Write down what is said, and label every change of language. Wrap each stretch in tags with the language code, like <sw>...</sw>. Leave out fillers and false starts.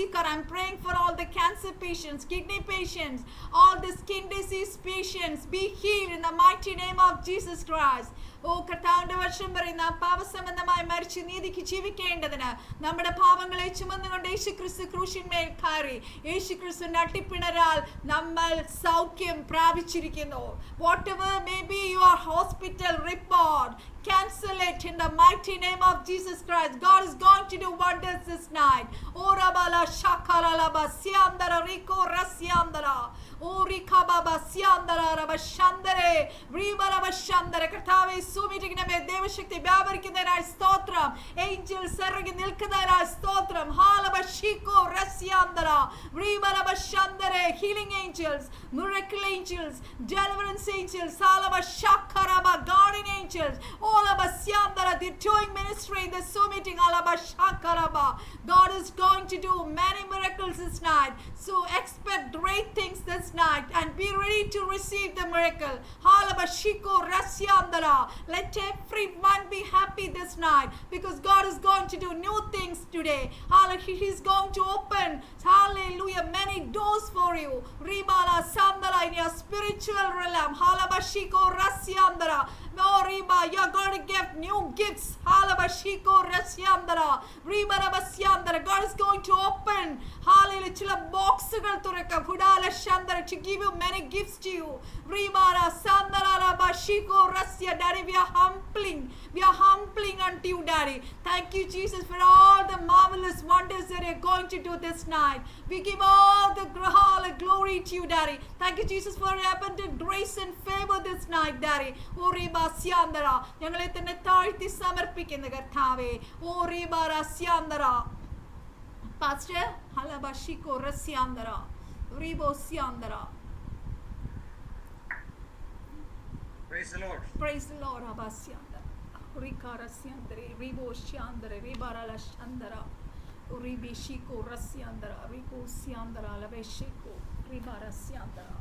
<en>I'm praying for all the cancer patients, kidney patients, all the skin disease patients. Be healed in the mighty name of Jesus Christ.</en> <ml>കർത്താവിന്റെ വർഷം പറയുന്ന പാപസംബന്ധമായി മരിച്ച് നീതിക്ക് ജീവിക്കേണ്ടതിന് നമ്മുടെ പാപങ്ങളെ ചുമന്നുകൊണ്ട് യേശുക്രിസ്തു ക്രൂശിന്മേൽ കയറി യേശുക്രിസ്തുവിന്റെ അട്ടിപ്പിണരാൽ നമ്മൾ സൗഖ്യം പ്രാപിച്ചിരിക്കുന്നു.</ml> <en>Whatever may be your hospital report, cancel it in the mighty name of Jesus Christ. God is going to do wonders this night. Orabala shakaralaba siandara riko rasyandara orikababa siandara rabashandare ribarabashandare.</en> <ml>കർത്താവേ, സൂമിറ്റിക്കണമേ. ദൈവശക്തി വ്യാപരിക്കുന്നതിനായി സ്തോത്രം. Angeles ഇറങ്ങി നിൽക്കുന്നതിനായി സ്തോത്രം. ഹാലബഷിക്കോ റസ്യാന്തര റിബലബശാന്തരെ.</ml> <en>Healing angels, miracle angels, deliverance angels, ഹാലബശാഖറബ guardian angels, ഓലബസ്യാന്തര. They're doing ministry in the Zoom meeting. Alabashakaraba. God is going to do many miracles this night. So expect great things this night and be ready to receive the miracle. Halabashiko rasyandara. Let everyone be happy this night because God is going to do new things today. He is going to open, hallelujah, many doors for you. Ribala sandara in your spiritual realm. Halabashiko rasyandara. No, Riba, you're going to get new gifts. Halabashiko rasyandara. Ribarabasandara. God is going to open, hallelujah,</en> <ml>chila boxugal turakka hudala shandara</ml> <en>to give you many gifts to you. Ribara sandara rabashiko rasya. Daddy, we are humbling unto you, Daddy. Thank you, Jesus, for all the marvelous wonders that you're going to do this night. We give all the glory to you, Daddy. Thank you, Jesus, for your abundant grace and favor this night, Daddy. Oribasandara.</en> <ml>ഞങ്ങളെ തന്നെ താഴ്ത്തി സമർപ്പിക്കുന്ന കർത്താവേ. Oribasandara. Pastor, halabashiko rasyandara. Ribosandara.</ml> <en>Praise the Lord. Praise the Lord. Abasyandara. Rikarasiandre, Riboshiandre, Ribarashandara, Ribishiko Rasiandra, Rico Siandra, Laveshiko, Ribarasiandra,</en>